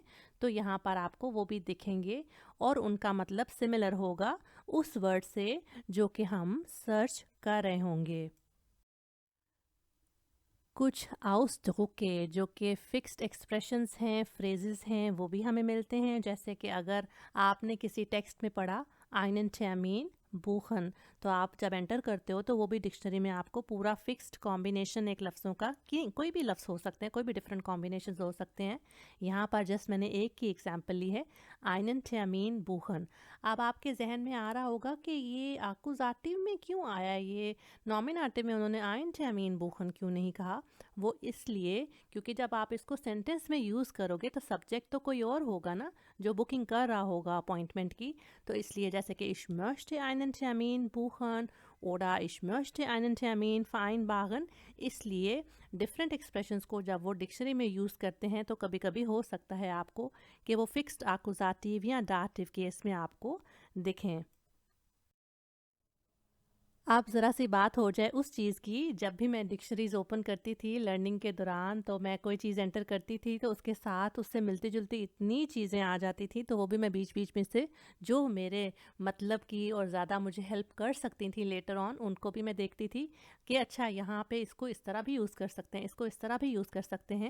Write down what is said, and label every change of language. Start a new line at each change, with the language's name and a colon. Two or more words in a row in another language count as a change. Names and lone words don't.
Hindi: तो यहाँ पर आपको वो भी दिखेंगे और उनका मतलब सिमिलर होगा उस वर्ड से जो कि हम सर्च कर रहे होंगे। कुछ आउसdruck के जो कि
English: fixed expressions
Hindi: हैं, फ्रेजेस हैं, वो भी हमें मिलते हैं। जैसे कि अगर आपने किसी टेक्स्ट में पढ़ा
German: einen Termin buchen,
Hindi: तो आप जब एंटर करते हो तो वो भी डिक्शनरी में आपको पूरा
English: fixed combination
Hindi: एक लफ्ज़ों का, कि कोई भी लफ्ज़ हो सकते हैं, कोई भी
English: different combination
Hindi: हो सकते हैं। यहाँ पर जस्ट मैंने एक की एग्जाम्पल ली है,
German: einen Termin buchen।
Hindi: अब आपके जहन में आ रहा होगा कि ये आकुजाटिव में क्यों आया, ये नॉमिनेटिव में उन्होंने
German: einen Termin buchen
Hindi: क्यों नहीं कहा। वो इसलिए क्योंकि जब आप इसको सेंटेंस में यूज़ करोगे तो सब्जेक्ट तो कोई और होगा ना, जो बुकिंग कर रहा होगा अपॉइंटमेंट की। तो इसलिए जैसे कि
German: ich möchte einen Termin buchen oder ich möchte einen Termin vereinbaren,
Hindi: इसलिए
English: different expressions
Hindi: को जब वो डिक्शनरी में यूज़ करते हैं तो कभी कभी हो सकता है आपको कि वो फिक्स्ड आकुजाटिव या
English: dative case
Hindi: में आपको दिखें। आप ज़रा सी बात हो जाए उस चीज़ की, जब भी मैं डिक्शनरीज ओपन करती थी लर्निंग के दौरान, तो मैं कोई चीज़ एंटर करती थी तो उसके साथ उससे मिलती जुलती इतनी चीज़ें आ जाती थी, तो वो भी मैं बीच बीच में से जो मेरे मतलब की और ज़्यादा मुझे हेल्प कर सकती थी
English: later on,
Hindi: उनको भी मैं देखती थी कि अच्छा यहाँ पे इसको इस तरह भी यूज़ कर सकते हैं, इसको इस तरह भी यूज़ कर सकते हैं।